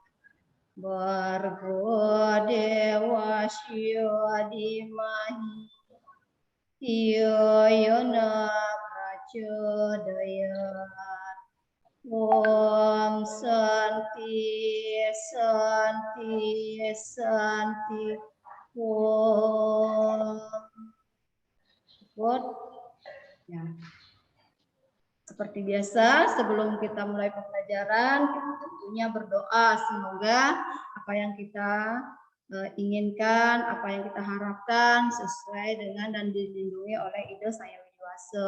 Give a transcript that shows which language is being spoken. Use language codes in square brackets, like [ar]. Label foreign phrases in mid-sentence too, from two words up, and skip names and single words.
[sa] भर्गो देवस्य धीमहि धियो यो नः प्रचोदयात्. ॐ शान्ति शान्ति शान्ति ॐ. [id] Good. Ya. Seperti biasa, sebelum kita mulai pembelajaran, kita tentunya berdoa semoga apa yang kita inginkan, apa yang kita harapkan sesuai dengan dan dilindungi oleh Ida Saya Widiwasa.